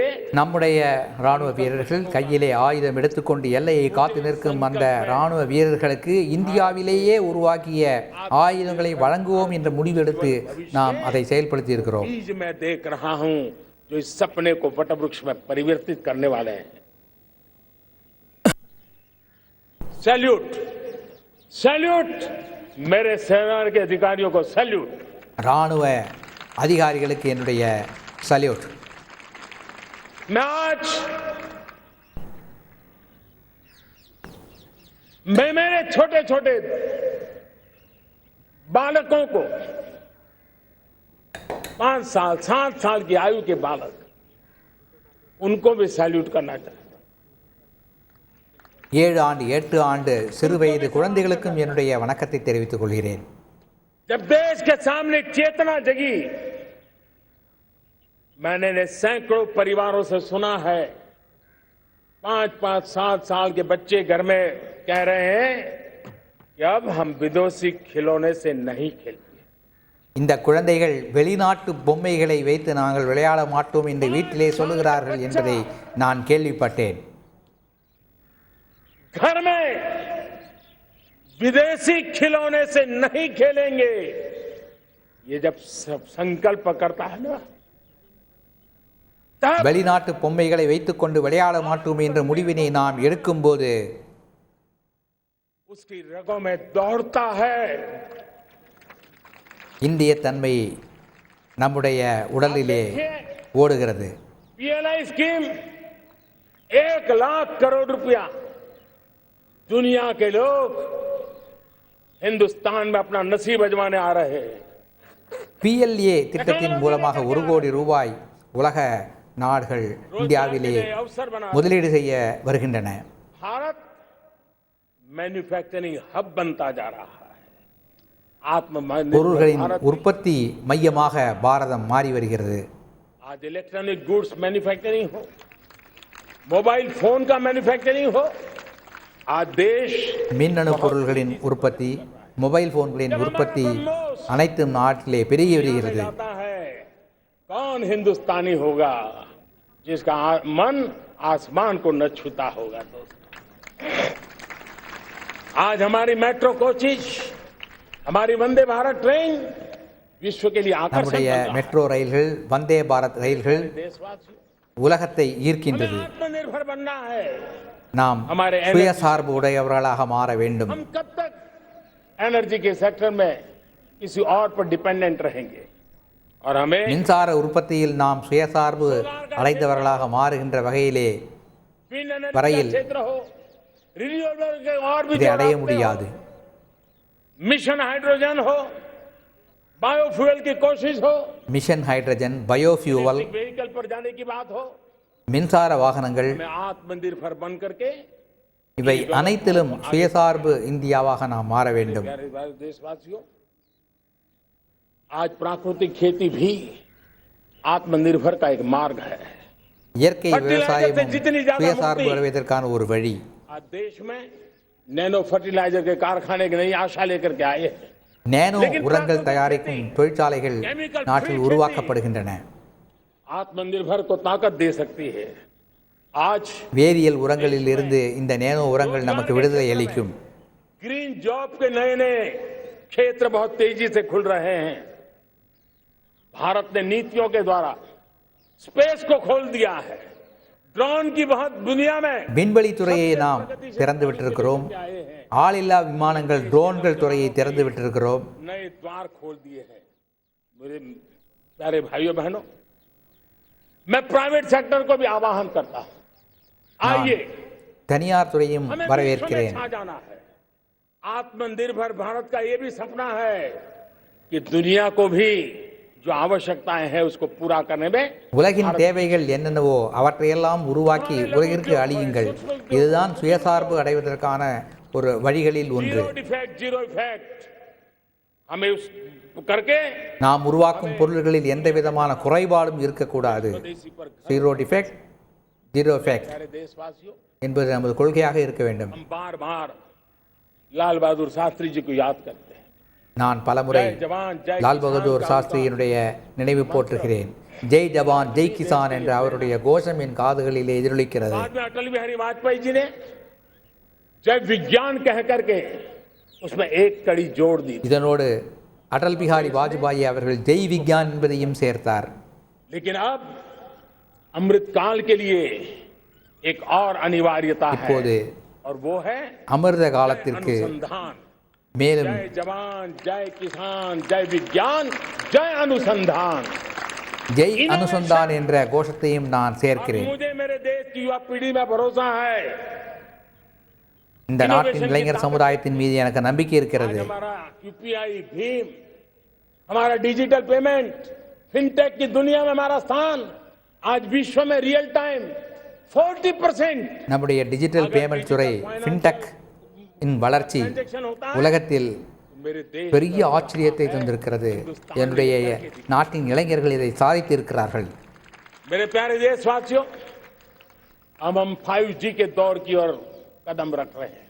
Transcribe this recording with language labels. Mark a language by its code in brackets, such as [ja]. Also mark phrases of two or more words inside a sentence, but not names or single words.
[ta] நம்முடைய ராணுவ வீரர்கள் கையிலே ஆயுதம் எடுத்துக்கொண்டு எல்லையை காத்து நிற்கும் அந்த ராணுவ வீரர்களுக்கு இந்தியாவிலேயே உருவாக்கிய ஆயுதங்களை வழங்குவோம் என்ற முடிவெடுத்து நாம் அதை செயல்படுத்தி இருக்கிறோம். [hi] बीज मैं देख रहा हूं जो इस सपने को वटवृक्ष में परिवर्तित करने वाले हैं. सैल्यूट सैल्यूट मेरे सेना के अधिकारियों को सैल्यूट. [ta] ராணுவ அதிகாரிகளுக்கு என்னுடைய சல்யூட். [hi] मैं आज मेरे छोटे छोटे बालकों को 5 साल 7 साल की आयु के बालक उनको भी सैल्यूट करना चाहता हूं. [ta] 7 ஆண்டு 8 ஆண்டு சிறு வயது குழந்தைகளுக்கும் என்னுடைய வணக்கத்தை தெரிவித்துக் கொள்கிறேன். [hi] जब देश के सामने चेतना जगी मैंने सैकड़ों परिवारों से सुना है 5-5 7 साल के बच्चे घर में कह रहे हैं कि अब हम विदेशी खिलौने से नहीं खेलते. [ta] இந்த குழந்தைகள் வெளிநாட்டு பொம்மைகளை வைத்து நாங்கள் விளையாட மாட்டோம் என்று வீட்டிலே சொல்லுகிறார்கள் என்பதை நான் கேள்விப்பட்டேன். [hi] घर में विदेशी खिलौने से नहीं खेलेंगे ये जब सब संकल्प करता है ना [ta] வெளிநாட்டு பொம்மைகளை வைத்துக்கொண்டு விளையாட மாட்டோம் என்ற முடிவினை நாம் எடுக்கும்போது [hi] उसकी रगों में दौड़ता है. [ta] இந்திய தன்மை நம்முடைய உடலிலே ஓடுகிறது. [en] PLI scheme [hi] 1 लाख करोड़ रुपया दुनिया के लोग हिंदुस्तान में अपना नसीब अजमाने आ रहे हैं. [ta] PLA திட்டத்தின் மூலமாக 1 கோடி ரூபாய் உலக நாடுகள் இந்தியாவிலே முதலீடு செய்ய வருகின்றன. [hi] भारत [en] manufacturing hub [hi] बनता जा रहा है. [ta] பொருள்களின் உற்பத்தி மையமாக பாரதம் மாறி வருகிறது. [hi] आज [en] electronic goods manufacturing [hi] हो [en] mobile phone [hi] का मैन्युफैक्चरिंग हो आज देश [ta] மின்னணு பொருள்களின் உற்பத்தி மொபைல் போன்களின் உற்பத்தி அனைத்தும் நாட்டிலே பெருகி வருகிறது. [hi] कौन हिंदुस्तानी होगा जिसका मन आसमान को न छूता होगा. दोस्तों आज हमारी [en] metro coaches [hi] हमारी वंदे भारत ट्रेन विश्व के लिए आकर्षण [ta] மெட்ரோ ரயில்கள் வந்தே பாரத் ரயில்கள் உலகத்தை ஈர்க்கின்றது. [hi] आत्मनिर्भर बनना है. [ta] நாம் சுயசார்பு உடையவர்களாக மாற வேண்டும். [hi] हम कब तक एनर्जी के सेक्टर में किसी और पर डिपेंडेंट रहेंगे और हमें [ta] மின்சார உற்பத்தியில் நாம் சுயசார்பு அடைந்தவர்களாக மாறுகின்ற வகையிலே வரையில் இதை அடைய முடியாது. [en] Mission Hydrogen [hi] हो बायोफ्यूल की कोशिश हो [en] Mission Hydrogen biofuel [hi] व्हीकल पर जाने की बात हो [ta] மின்சார வாகனங்கள் [hi] आत्मनिर्भर बन करके [ta] இவை அனைத்திலும் சுயசார்பு இந்தியாவாக நாம் மாற வேண்டும். [hi] देशवासियों आज प्राकृतिक खेती भी आत्मनिर्भर का एक मार्ग है. [ta] இயற்கை விவசாயமும் சுயசார்பு அடைவதற்கான ஒரு வழி. [hi] आज देश में [en] nano fertilizer [hi] के कारखाने की नई आशा लेकर के आए हैं. [ta] நேனோ உரங்கள் தயாரிக்கும் தொழிற்சாலைகள் நாட்டில் உருவாக்கப்படுகின்றன. [hi] आत्मनिर्भर को ताकत दे सकती है. आज [ta] வேதியியல் உரங்களில் இருந்து இந்த நேனோ உரங்கள் நமக்கு விடுதலை அளிக்கும். [en] green job [hi] के नए नए क्षेत्र बहुत तेजी से खुल रहे हैं. भारत ने नीतियों के द्वारा स्पेस को खोल दिया है. ड्रोन की बहुत दुनिया में [ta] விண்வெளி துறையை நாம் திறந்து விட்டிருக்கிறோம். ஆளில்லா விமானங்கள் ட்ரோன்கள் துறையை திறந்து விட்டிருக்கிறோம். [hi] नए द्वार खोल दिए हैं. मेरे प्यारे भाइयों बहनों मैं [en] private sector [hi] को भी आह्वान करता हूं. आइए [ta] தனியார் துறையும் வரவேற்கிறேன். [hi] जाना है. आत्मनिर्भर भारत का ये भी सपना है कि दुनिया को भी जो आवश्यकताएं हैं उसको पूरा करने में [ta] உலகின் தேவைகள் என்னென்னவோ அவற்றையெல்லாம் உருவாக்கி உலகிற்கு அளியுங்கள். இதுதான் சுயசார்பு அடைவதற்கான ஒரு வழிகளில் ஒன்று. [en] zero defect [hi] हमें उस करके [ta] நாம் உருவாக்கும் பொருள்களில் எந்த விதமான குறைபாடும் இருக்கக்கூடாது. [hi] स्वदेशी पर [en] zero defect zero effect [hi] प्यारे देशवासियों, [ta] என்பது நமது கொள்கையாக இருக்க வேண்டும். [hi] हम बार बार लाल बहादुर शास्त्री जी को याद करते हैं. [ta] நான் பலமுறை [hi] जय जवान जय [ta] லால் பகதூர் சாஸ்திரியினுடைய நினைவு போற்றுகிறேன். [hi] जय जवान जय किसान [ta] என்ற அவருடைய கோஷம் என் காதுகளிலே எதிரொலிக்கிறது. [hi] बाद में अटल बिहारी वाजपेयी जी ने जय विज्ञान कह करके उसमें एक कड़ी जोड़ दी. [ta] இதனோடு அடல் பிஹாரி வாஜ்பாயி அவர்கள் [hi] जय विज्ञान [ta] என்பதையும் சேர்த்தார். [hi] लेकिन अब अमृत काल के लिए एक और अनिवार्यता है [ta] இப்போது [hi] और वो है [ta] அமிர்த காலத்திற்கு [hi] अनुसंधान. [ta] மேலும் [hi] जय जवान जय किसान जय विज्ञान जय अनुसंधान. जय अनुसंधान [ta] என்ற கோஷத்தையும் நான் சேர்க்கிறேன். [hi] मुझे मेरे देश की युवा पीढ़ी में भरोसा है. [ta] இந்த நாட்டின் இளைஞர் சமுதாயத்தின் மீது எனக்கு நம்பிக்கை இருக்கிறது. [hi] हमारा यूपीआई भीम, हमारा [en] digital payment, [hi] फिनटेक की दुनिया में हमारा स्थान आज विश्व में [en] real time [hi] 40% [ta] நம்முடைய [en] digital payment [ta] துறை ஃபின்டெக் இன் வளர்ச்சி [hi] ट्रांजेक्शन होता है. [ta] உலகத்தில் [hi] मेरे देश [ta] பெரிய ஆச்சரியத்தை தந்திருக்கிறது. என்னுடைய நாட்டின் இளைஞர்கள் இதை சாதித்திருக்கிறார்கள். [hi] मेरे प्यारे देशवासियों, अब हम 5G के दौर की ओर कदम रख रहे हैं.